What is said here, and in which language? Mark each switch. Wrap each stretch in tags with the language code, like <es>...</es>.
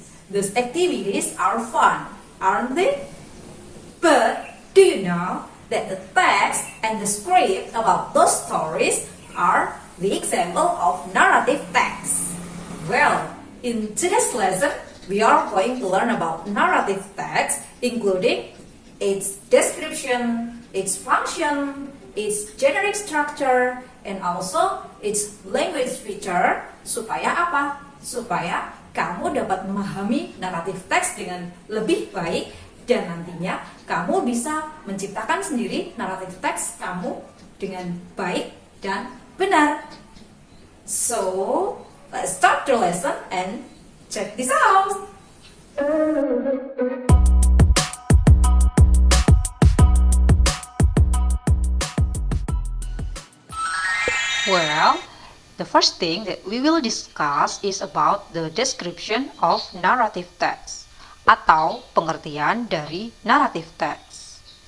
<en>These activities are fun, aren't they? But do you know that the text and the script about those stories are the example of narrative text? Well, in today's lesson, we are going to learn about narrative text, including its description, its function, its generic structure, and also its language feature.</en> <id>Supaya apa? Supaya kamu dapat memahami naratif teks dengan lebih baik dan nantinya kamu bisa menciptakan sendiri naratif teks kamu dengan baik dan benar.</id> <en>So, let's start the lesson and check this out. Well, the first thing that we will discuss is about the description of narrative text</en> <id>atau pengertian dari</id> <en>narrative text.</en>